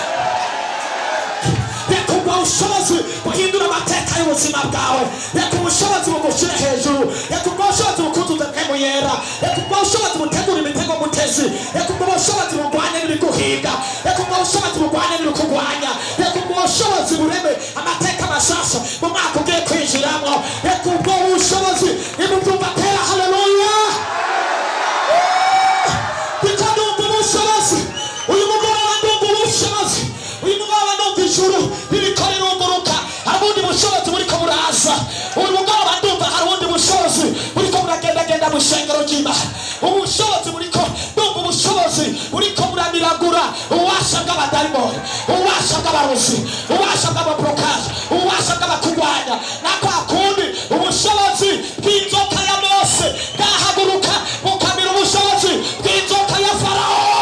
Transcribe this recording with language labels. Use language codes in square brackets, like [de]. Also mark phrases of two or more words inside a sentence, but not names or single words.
[rn] Reka ubwo bushobozi buhindura amateka y'ubuzima bwawe reka ubushobozi bugushyire hejuru reka ubwo bushobozi bukuzuza mpemu yera reka ubwo bushobozi butegura imitego mutezi reka ubwo bushobozi bugwanya n'ibiguhiga reka ubwo bushobozi bugwanya n'ibikugwanya reka ubwo bushobozi bureme amateka mashasha mu mwaka ugiye kwinjiramo reka ubwo bushobozi nimubyumva tera haleluya reka ndumva ubushobozi uyu mugoroba ndumva ubushobozi uyu mugoroba ndumva ijuru ririko rirunguruka hari ubundi bushobozi buriko buraza uyu mugoroba ndumva hari ubundi bushobozi buriko buragendagenda mu ishengero ry'Imana ubushobozi buriko ndumva ubushobozi buriko buramiragura ububasha bw'abadayimoni ububasha bw'abarozi ububasha bw'amaborokaje ububasha bw'abakugwanya na kwa kundi ubushobozi bw'inzoka ya Mose bwahaguruka bukamira ubushobozi bw'inzoka ya Farawo.